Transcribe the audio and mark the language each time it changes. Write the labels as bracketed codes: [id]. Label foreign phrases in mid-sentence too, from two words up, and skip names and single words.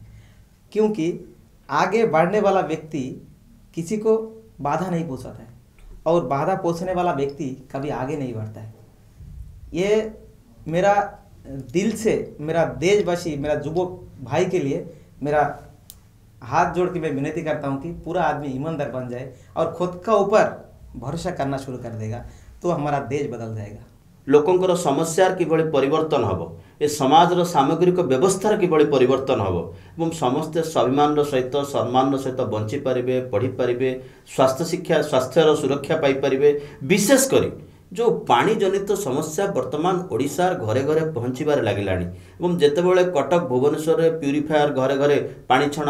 [hi] क्योंकि आगे बढ़ने वाला व्यक्ति किसी को बाधा नहीं पहुंचाता है और बाधा पहुंचने वाला व्यक्ति कभी आगे नहीं बढ़ता है। ये मेरा दिल से मेरा देशवासी, मेरा युवक भाई के लिए मेरा हाथ जोड़ के मैं विनती करता हूँ कि पूरा आदमी ईमानदार बन जाए और खुद का ऊपर भरोसा करना शुरू कर देगा तो हमारा देश बदल जाएगा। [or] ଲୋକଙ୍କର ସମସ୍ୟାର କିଭଳି ପରିବର୍ତ୍ତନ ହେବ, ଏ ସମାଜର ସାମଗ୍ରିକ ବ୍ୟବସ୍ଥାର କିଭଳି ପରିବର୍ତ୍ତନ ହେବ ଏବଂ ସମସ୍ତେ ସ୍ୱାଭିମାନର ସହିତ ସମ୍ମାନର ସହିତ ବଞ୍ଚିପାରିବେ, ପଢ଼ିପାରିବେ, ସ୍ୱାସ୍ଥ୍ୟର ସୁରକ୍ଷା ପାଇପାରିବେ। ବିଶେଷ କରି ଯେଉଁ ପାଣି ଜନିତ ସମସ୍ୟା ବର୍ତ୍ତମାନ ଓଡ଼ିଶାର ଘରେ ଘରେ ପହଞ୍ଚିବାରେ ଲାଗିଲାଣି ଏବଂ ଯେତେବେଳେ କଟକ ଭୁବନେଶ୍ୱରରେ ପ୍ୟୁରିଫାୟର ଘରେ ଘରେ ପାଣି ଛଣା